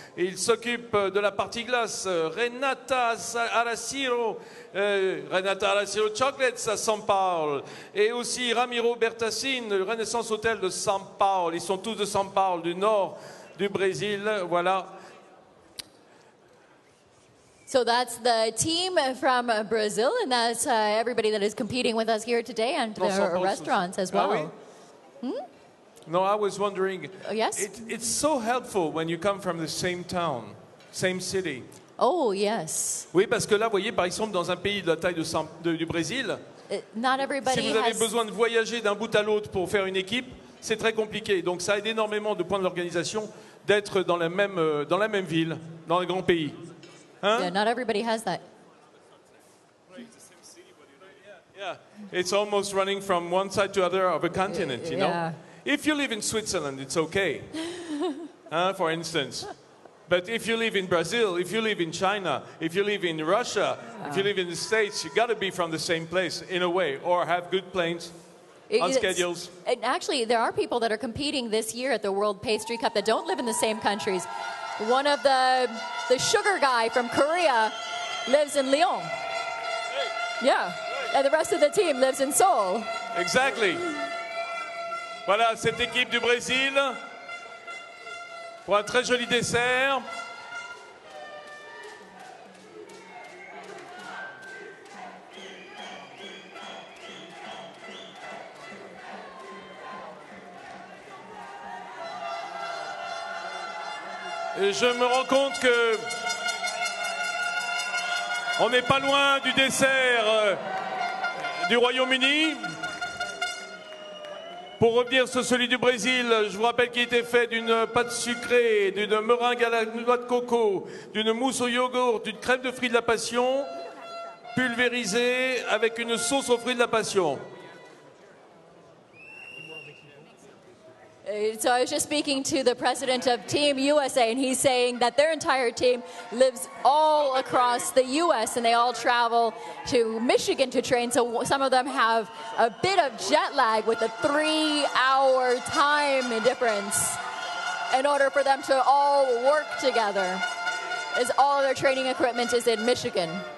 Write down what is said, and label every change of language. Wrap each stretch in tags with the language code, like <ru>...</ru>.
<fr>Et il s'occupe de la partie glace. Renata Araciro Chocolates à São Paulo. Et aussi Ramiro Bertassin, le Renaissance Hotel de São Paulo. Ils sont tous de São Paulo, du nord du Brésil. Voilà.</fr> <en>So that's the team from Brazil, and that's everybody that is competing with us here today, and their restaurants as well.</en> <fr>Ah oui?</fr> <en>No, I was wondering. Yes? It's so helpful when you come from the same town, same city. Oh, yes.</en> <fr>Oui, parce que là, vous voyez, par exemple, dans un pays de la taille du Brésil,</fr> <en>Not everybody</en> <fr>si vous avez</fr> <en>has...</en> <fr>besoin de voyager d'un bout à l'autre pour faire une équipe, c'est très compliqué. Donc ça aide énormément de point de l'organisation d'être dans la même ville, dans un grand pays. Hein?</fr> <en>Yeah, not everybody has that. Yeah, it's almost running from one side to the other of a continent, you know. If you live in Switzerland, it's okay, for instance. But if you live in Brazil, if you live in China, if you live in Russia, if you live in the States, you got to be from the same place in a way, or have good planes on schedules. And actually, there are people that are competing this year at the World Pastry Cup that don't live in the same countries. One of the sugar guy from Korea lives in Lyon. Yeah. And the rest of the team lives in Seoul. Exactly.</en> <fr>Voilà, cette équipe du Brésil pour un très joli dessert. Et je me rends compte que On n'est pas loin du dessert du Royaume-Uni. Pour revenir sur celui du Brésil, je vous rappelle qu'il était fait d'une pâte sucrée, d'une meringue à la noix de coco, d'une mousse au yogourt, d'une crème de fruits de la passion, pulvérisée avec une sauce aux fruits de la passion.</fr> <en>So I was just speaking to the president of Team USA, and he's saying that their entire team lives all across the U.S., and they all travel to Michigan to train. So some of them have a bit of jet lag with a 3-hour time difference in order for them to all work together, as all of their training equipment is in Michigan.</en>